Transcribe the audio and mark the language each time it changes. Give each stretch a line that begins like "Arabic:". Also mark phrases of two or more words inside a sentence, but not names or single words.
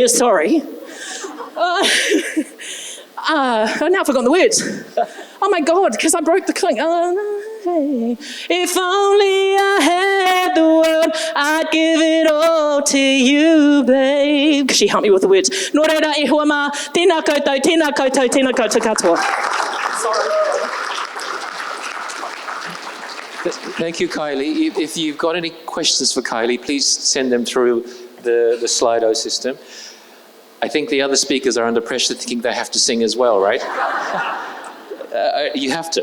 English: Sorry. Now I've forgotten the words. Oh my God, because I broke the thing. If only I had the world, I'd give it all to you, babe. She helped me with the words.
Māori: Nō reira e hua mā, tēnā koutou, tēnā koutou, tēnā koutou katoa.
English: Sorry. Thank you, Kylie. If you've got any questions for Kylie, please send them through the Slido system. I think the other speakers are under pressure thinking they have to sing as well, right? You have to.